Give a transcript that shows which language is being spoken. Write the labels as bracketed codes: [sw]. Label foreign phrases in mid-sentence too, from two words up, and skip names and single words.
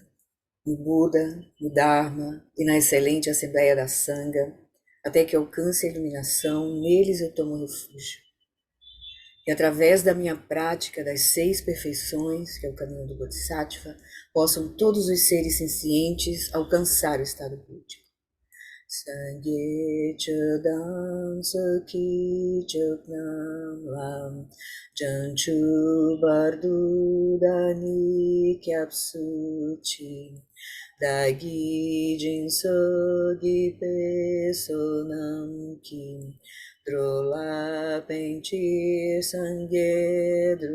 [pt] No Buda, no Dharma e na excelente Assembleia da Sangha, até que alcance a iluminação, neles eu tomo refúgio. E através da minha prática das 6 perfeições, que é o caminho do Bodhisattva, possam todos os seres sencientes alcançar o estado búdico. [bo] སངས་རྒྱས་ཆོས་དང་ཚོགས་ཀྱི་མཆོག་རྣམས་ལ། བྱང་ཆུབ་བར་དུ་བདག་ནི་སྐྱབས་སུ་མཆི། བདག་གིས་སྦྱིན་སོགས་བགྱིས་པའི་བསོད་ནམས་ཀྱིས། འགྲོ་ལ་ཕན་ཕྱིར་སངས་རྒྱས